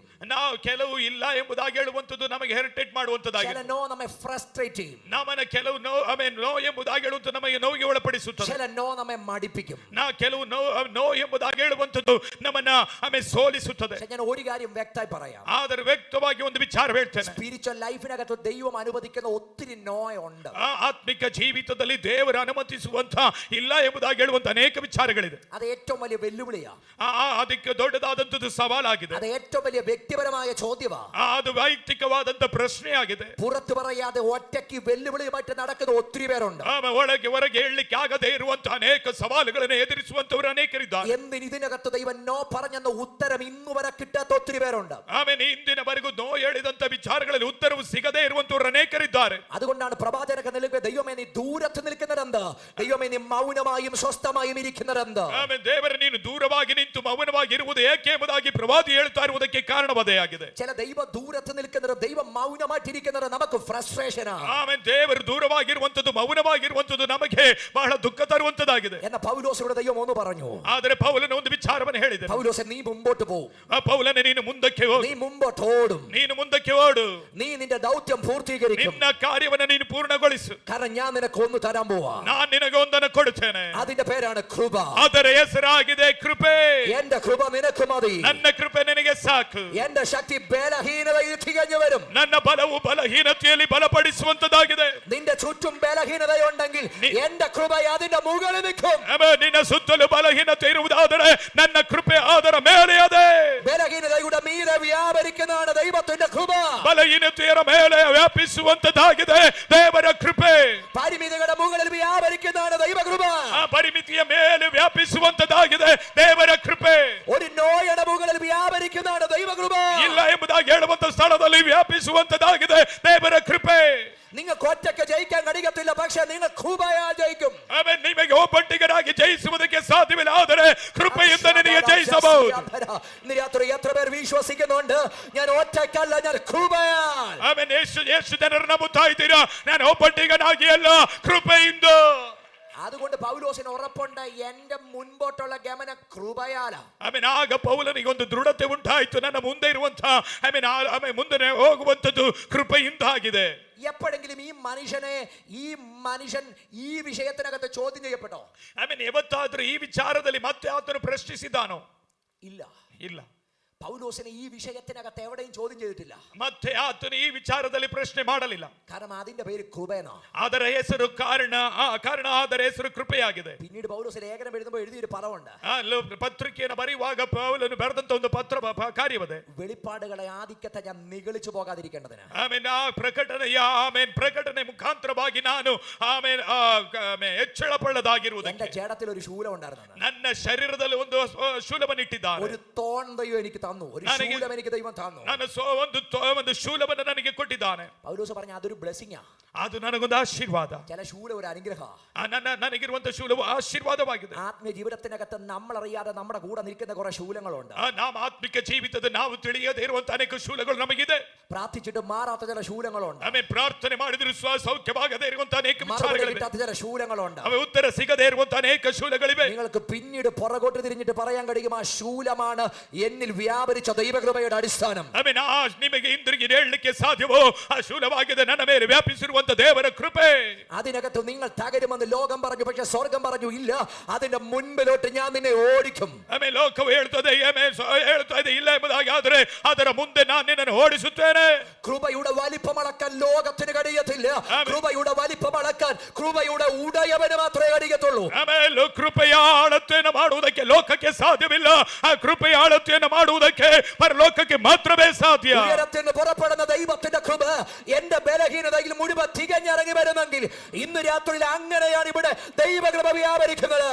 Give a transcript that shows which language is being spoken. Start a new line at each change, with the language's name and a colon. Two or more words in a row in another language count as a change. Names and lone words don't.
Kannada: ನಾವು ಕೆಲವು ಇಲ್ಲ ಎಂಬುದಾಗಿ ಹೇಳುವಂತದ್ದು ನಮಗೆ ಹೆರಿಟೇಟ್ ಮಾಡುವಂತದ್ದಾಗಿದೆ.
Malayalam: ചില നോ നമ്മെ ഫ്രസ്ട്രേറ്റ് ചെയ്യും.
Kannada: ನಮ್ಮನ್ನ ಕೆಲವು ನೋ ಎಂಬುದಾಗಿ ಹೇಳುವಂತ ನಮಗೆ ನೋವಿಗೆ ಒಳಪಡಿಸುತ್ತದೆ.
Malayalam: ചില നോ നമ്മെ മടിപ്പിക്കും.
Kannada: ಕೆಲವು ನೋ ಎಂಬುದಾಗಿ ಹೇಳುವಂತದ್ದು ನಮ್ಮನ್ನ ಸೋಲಿಸುತ್ತದೆ.
Malayalam: ഞാൻ ഒരു കാര്യം വ്യക്തമായി പറയാം.
Kannada: ಆದರೆ ವ್ಯಕ್ತವಾಗಿ ಒಂದು ವಿಚಾರ ಹೇಳ್ತೇನೆ.
Malayalam: സ്പിരിച്വൽ ലൈഫിനകത്ത് ദൈവം അനുവദിക്കുന്ന ഒത്തിരി നോ ഉണ്ട്.
Kannada: ಆತ್ಮಿಕ ಜೀವಿತದಲ್ಲಿ ದೇವರು ಅನುಮತಿಸುವಂತ ಇಲ್ಲ ಎಂಬುದಾಗಿ ಹೇಳುವಂತ ಅನೇಕ ವಿಚಾರಗಳಿದೆ.
Malayalam: അത് ഏറ്റവും വലിയ വെല്ലുവിളിയാ.
Kannada: ಅದಕ್ಕೆ ದೊಡ್ಡದಾದಂತದ್ದು ಸವಾಲಾಗಿದೆ.
Malayalam: അത് ഏറ്റവും വലിയ വ്യക്തിപരമായ ചോദ്യവാ.
Kannada: ಅದು ವೈಯಕ್ತಿಕವಾದಂತ ಪ್ರಶ್ನೆಯಾಗಿದೆ.
Malayalam: പുറത്തു പറയാതെ ഒറ്റയ്ക്ക് വെല്ലുവിളിയുമായിട്ട് നടക്കുന്ന ഒത്തിരി പേരുണ്ട്.
Kannada: ಒಳಗೆ ಹೊರಗೆ ಹೇಳಲಿಕ್ಕೆ ಆಗದೇ ಇರುವಂತ ಅನೇಕ ಸವಾಲುಗಳನ್ನು ಎದುರಿಸುವಂತವರು ಅನೇಕರಿದ್ದಾರೆ.
Malayalam: എന്തിന് ഇതിനകത്ത് ദൈവം നോ പറഞ്ഞെന്ന ഉത്തരം ഇന്നു വരെ കിട്ടാത്ത ഒത്തിരി പേരുണ്ട്.
Kannada: ಆಮೇಲೆ ಇಂದಿನವರೆಗೂ ನೋ ಹೇಳಿದಂತ ವಿಚಾರಗಳಲ್ಲಿ ಉತ್ತರವು ಸಿಗದೇ ಇರುವಂತವರು ಅನೇಕರಿದ್ದಾರೆ.
Malayalam: അതുകൊണ്ടാണ് പ്രവാചകനൊക്കെ നിൽക്കുക, ദൈവമേ നീ ദൂരത്ത് നിൽക്കുന്നതെന്ത്, ദൈവമേ നീ മൗനമായും സ്വസ്ഥമായും ഇരിക്കുന്നതെന്ത്.
Kannada: ಆಮೇಲೆ ದೇವರ ನೀನು ದೂರವಾಗಿ ನಿಂತು ಮೌನವಾಗಿ ಇರುವುದು ಏಕೆ ಎಂಬುದಾಗಿ ಪ್ರವಾದಿ ಹೇಳ್ತಾ ಇರುವುದಕ್ಕೆ ಕಾರಣವದೇ ಆಗಿದೆ.
Malayalam: ചില ദൈവം ദൂരത്ത് നിൽക്കുന്നത്, ദൈവം മൗനമായിട്ടിരിക്കുന്നത് നമുക്ക് ഫ്രസ്ട്രേഷനാ.
Kannada: ಆಮೇಲೆ ದೇವರು ದೂರವಾಗಿರುವಂತದ್ದು, ಮೌನವಾಗಿರುವಂತದ್ದು ನಮಗೆ ಬಹಳ ದುಃಖ ತರುವಂತದ್ದಾಗಿದೆ.
Malayalam: എന്ന പൗലോസിനോട് ദൈവം ഒന്ന് പറഞ്ഞു,
Kannada: ಆದರೆ ಆದರೆ ಪೌಲನು ಒಂದು ವಿಚಾರವನ್ನು ಹೇಳಿದನು.
Malayalam: പൗലോസേ നീ മുമ്പോട്ട് പോകും.
Kannada: ಪೌಲನೇ ನೀನು ಮುಂದಕ್ಕೆ ಹೋಗು.
Malayalam: നീ മുമ്പോട്ട് ഓടും.
Kannada: ನೀನು ಮುಂದಕ್ಕೆ ಓಡು.
Malayalam: നീ നിന്റെ ദൗത്യം പൂർത്തീകരിക്കും.
Kannada: ನಿನ್ನ ಕಾರ್ಯವನ್ನು ನೀನು ಪೂರ್ಣಗೊಳಿಸು.
Malayalam: കാരണം ഞാൻ നിനക്ക് ഒന്ന് തരാൻ പോവാ.
Kannada: ನಾನು ನಿನಗೆ ಒಂದನ್ನು ಕೊಡುತ್ತೇನೆ.
Malayalam: അതിന്റെ പേരാണ് കൃപ.
Kannada: ಅದರ ಹೆಸರಾಗಿದೆ ಕೃಪೆ.
Malayalam: എന്റെ കൃപ നിനക്ക് മതി.
Kannada: ನನ್ನ ಕೃಪೆ ನಿನಗೆ ಸಾಕು.
Malayalam: എന്റെ ശക്തി ബലഹീനതയിൽ തികഞ്ഞു വരും.
Kannada: ನನ್ನ ಬಲವು ಬಲಹೀನತೆಯಲ್ಲಿ ಬಲಪಡಿಸುವಂತದಾಗಿದೆ.
Malayalam: നിന്റെ ചുറ്റും ബലഹീനതയുണ്ടെങ്കിൽ എന്റെ കൃപ അതിന്റെ മുകളിൽ നിൽക്കും.
Kannada: ನಿನ್ನ ಸುತ್ತಲೂ ಬಲಹೀನತೆ ಇರುವುದಾದರೆ ನನ್ನ ಕೃಪೆ ಅದರ ಮೇಲೆ ಇದೆ.
Malayalam: ബലഹീനതയുടെ മീതെ വ്യാപരിക്കുന്നതാണ് ദൈവത്തിന്റെ കൃപ.
Kannada: ಬಲಹೀನತೆಯರ ಮೇಲೆ ವ್ಯಾಪಿಸುವಂತದಾಗಿದೆ ದೇವರ ಕೃಪೆ.
Malayalam: പരിമിതികളുടെ മുകളിൽ വ്യാപരിക്കുന്നതാണ് ദൈവകൃപ.
Kannada: ಆ ಪರಿಮಿತಿಯ ಮೇಲೆ ವ್ಯಾಪಿಸುವಂತದಾಗಿದೆ ದೇವರ ಕೃಪೆ.
Malayalam: ഒരു നോയുടെ മുകളിൽ വ്യാപരിക്കുന്നതാണ് ദൈവകൃപ.
Kannada: ಇಲ್ಲ ಎಂಬುದಾಗಿ ಹೇಳುವಂತ ಸ್ಥಳದಲ್ಲಿ ವ್ಯಾಪಿಸುವಂತದಾಗಿದೆ ದೇವರ ಕೃಪೆ.
Malayalam: നിങ്ങൾക്ക് ഒറ്റയ്ക്ക് ജയിക്കാൻ കഴിയത്തില്ല, പക്ഷെ നിങ്ങൾ കൃപയാൽ ജയിക്കും.
Kannada: ಆಮೆನ್. ನಿಮಗೆ ಒಬ್ಬಂಟಿಗರಾಗಿ ಜಯಿಸುವುದಕ್ಕೆ ಸಾಧ್ಯವಿಲ್ಲ, ಆದರೆ ಕೃಪೆಯಿಂದ ನಿನಗೆ ಜಯಿಸಬಹುದು.
Malayalam: ഇന്ന് രാത്രി എത്ര പേർ വിശ്വസിക്കുന്നുണ്ട് ഞാൻ ഒറ്റയ്ക്കല്ല, ഞാൻ കൃപയാൽ.
Kannada: ಆಮೆನ್. ಯೇಸು ಜನರನ್ನು ನಂಬುತ್ತಾ ಇದ್ದೀರಾ? ನಾನು ಒಬ್ಬಂಟಿಗನಾಗಿ ಅಲ್ಲ, ಕೃಪೆಯಿಂದ.
Malayalam: അതുകൊണ്ട് പൗലോസിന് ഉറപ്പുണ്ട് എന്റെ മുൻപോട്ടുള്ള ഗമനം കൃപയാലാ.
Kannada: ಆಮೆನ್. ಆಗ ಪೌಲನಿಗೆ ಒಂದು ದೃಢತೆ ಉಂಟಾಯಿತು, ನನ್ನ ಮುಂದೆ ಇರುವಂತಹ ಆಮೆನ್ ಮುಂದೆ ಹೋಗುವಂತದ್ದು ಕೃಪೆಯಿಂದಾಗಿದೆ.
Malayalam: എപ്പോഴെങ്കിലും ഈ മനുഷ്യൻ ഈ വിഷയത്തിനകത്ത് ചോദ്യം ചെയ്യപ്പെട്ടോ?
Kannada: ಆಮೆನ್. ಯಾವತ್ತಾದ್ರೂ ಈ ವಿಚಾರದಲ್ಲಿ ಮತ್ತೆ ಆತನು ಪ್ರಶ್ನಿಸಿದಾನೋ?
Malayalam: ഇല്ല.
Kannada: ಇಲ್ಲ.
Malayalam: പൗലോസിനെ ഈ വിഷയത്തിനകത്ത് എവിടെയും ചോദ്യം ചെയ്തിട്ടില്ല.
Kannada: ಮತ್ತೆ ಆತನು ಈ ವಿಚಾರದಲ್ಲಿ ಪ್ರಶ್ನೆ ಮಾಡಲಿಲ್ಲ.
Malayalam: കാരണം അതിന്റെ പേര് കൃപേന.
Kannada: ಅದರ ಹೆಸರು ಕಾರಣ ಅದರ ಹೆಸರು ಕೃಪೆಯಾಗಿದೆ.
Malayalam: പിന്നീട് പൗലോസ് ലേഖനം എഴുതുമ്പോൾ എഴുതിയൊരു പദമുണ്ട്.
Kannada: ಪತ್ರಿಕೆಯನ್ನು ಬರೆಯುವಾಗ ಪೌಲನು ಬರೆದಂತ ಒಂದು ಕಾರ್ಯವದೆ.
Malayalam: വെളിപ്പാടുകളെ ആധിക്യത്തെ ഞാൻ നിഗളിച്ചു പോകാതിരിക്കേണ്ടതിന്.
Kannada: ಆಮೆನ್. ಪ್ರಕಟಣೆ ಮುಖಾಂತರವಾಗಿ ನಾನು ಹೆಚ್ಚಳ ಪಳ್ಳದಾಗಿರುವುದು.
Malayalam: എന്റെ ജഡത്തിൽ ഒരു ശൂലം ഉണ്ടായിരുന്നു.
Kannada: ನನ್ನ ಶರೀರದಲ್ಲಿ ಒಂದು ಶೂಲವನ್ನು ಇಟ್ಟಿದ್ದಾನೆ.
Malayalam: ഒരു തോൺ ദൈവം എനിക്ക് തന്നു, ഒരു ശൂലം എനിക്ക് ദൈവം തന്നു.
Kannada: ಒಂದು ಶೂಲವನ್ನು ನನಗೆ ಕೊಟ್ಟಿದ್ದಾನೆ.
Malayalam: പൗലോസ് പറഞ്ഞു അതൊരു ബ്ലെസ്സിംഗ്.
Kannada: ಅದು ನನಗೊಂದು ಆಶೀರ್ವಾದ.
Malayalam: ചില ശൂലം ഒരു അനുഗ്രഹ.
Kannada: ನನಗಿರುವಂತ ಶೂಲವು ಆಶೀರ್ವಾದವಾಗಿದೆ.
Malayalam: ആത്മീയ ജീവിതത്തിനകത്ത് നമ്മൾ അറിയാതെ നമ്മുടെ കൂടെ നിൽക്കുന്ന കുറെ ശൂലങ്ങളുണ്ട്.
Kannada: ನಾವು ಆತ್ಮಿಕ ಜೀವಿತದ ನಾವು ತಿಳಿಯದೇ ಇರುವಂತ ಅನೇಕ ಶೂಲಗಳು ನಮಗಿದೆ.
Malayalam: പ്രാർത്ഥിച്ചിട്ട് മാറാത്ത ചില ശൂലങ്ങളുണ്ട്.
Kannada: ಪ್ರಾರ್ಥನೆ ಮಾಡಿದ್ರು ಸೌಖ್ಯವಾಗದೇ ಇರುವಂತ ಅನೇಕ ವಿಚಾರಗಳಿವೆ.
Malayalam: ചില ശൂലങ്ങളുണ്ട്.
Kannada: ಉತ್ತರ ಸಿಗದೇ ಇರುವಂತ ಅನೇಕ ಶೂಲಗಳಿವೆ.
Malayalam: നിങ്ങൾക്ക് പിന്നീട് പുറകോട്ട് തിരിഞ്ഞിട്ട് പറയാൻ കഴിയും ആ ശൂലമാണ് എന്നിൽ വ്യാപരിച്ച ദൈവകൃപയുടെ അടിസ്ഥാനം.
Kannada: ನಿಮಗೆ ಹಿಂದಿರುಗಿ ಹೇಳಲಿಕ್ಕೆ ಸಾಧ್ಯವೋ? ಆ ಶೂಲವಾಗಿದೆ ನನ್ನ ಮೇಲೆ ವ್ಯಾಪಿಸಿರುವಂತ ದೇವರ ಕೃಪೆ.
Malayalam: അതിനകത്ത് നിങ്ങൾ തകരുമെന്ന് ലോകം പറഞ്ഞു, പക്ഷെ സ്വർഗം പറഞ്ഞു ഇല്ല, അതിന്റെ മുൻപിലോട്ട് ഞാൻ നിന്നെ ഓടിക്കും.
Kannada: ಲೋಕವು ಹೇಳ್ತದೆ ಇಲ್ಲ ಎಂಬುದಾಗಿ, ಆದರೆ ಅದರ ಮುಂದೆ ನಾನು ನಿನ್ನನ್ನು ಓಡಿಸುತ್ತೇನೆ.
Malayalam: കൃപയുടെ വലിപ്പം അളക്കാൻ ലോകത്തിന് കഴിയത്തില്ല. കൃപയുടെ വലിപ്പം അളക്കാൻ കൃപയുടെ ഉടയവന് മാത്രമേ കഴിയത്തുള്ളൂ.
Kannada: ಕೃಪೆಯ ಅಳತೆಯನ್ನು ಮಾಡುವುದಕ್ಕೆ ಲೋಕಕ್ಕೆ ಸಾಧ್ಯವಿಲ್ಲ. ಆ ಕೃಪೆಯ ಅಳತೆಯನ್ನು ಮಾಡುವುದಕ್ಕೆ ಪರಲೋಕಕ್ಕೆ ಮಾತ್ರವೇ ಸಾಧ್ಯ.
Malayalam: ഉയരത്തിൽ നിന്ന് പുറപ്പെടുന്ന ദൈവത്തിന്റെ കൃപ എന്റെ ബലഹീനതയിൽ മുഴുവൻ തികഞ്ഞിറങ്ങി വരുമെങ്കിൽ ഇന്ന് രാത്രിയിൽ അങ്ങനെയാണ് ഇവിടെ ദൈവകൃപ വ്യാപരിക്കുന്നത്.